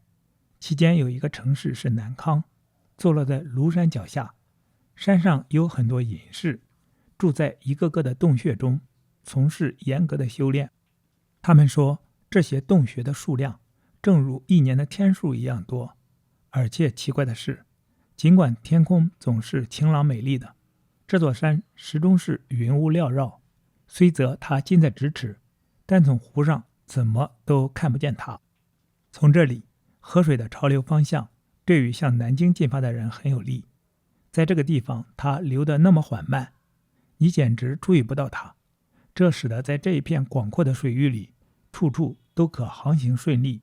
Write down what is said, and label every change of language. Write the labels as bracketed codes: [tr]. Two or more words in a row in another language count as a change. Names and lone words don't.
[zh] 期間有一個城市是南康，坐落在廬山腳下，山上有很多隱士，住在一個個的洞穴中，從事嚴格的修煉。他們說，這些洞穴的數量正如一年的天數一樣多， 而且奇怪的是，儘管天空總是晴朗美麗的，這座山始終是雲霧繚繞，雖則它近在咫尺，但從湖上怎麼都看不見它。從這裡，河水的潮流方向對於向南京進發的人很有利。在這個地方，它流得那麼緩慢，你簡直注意不到它。這使得在這一片廣闊的水域裡，處處都可航行順利。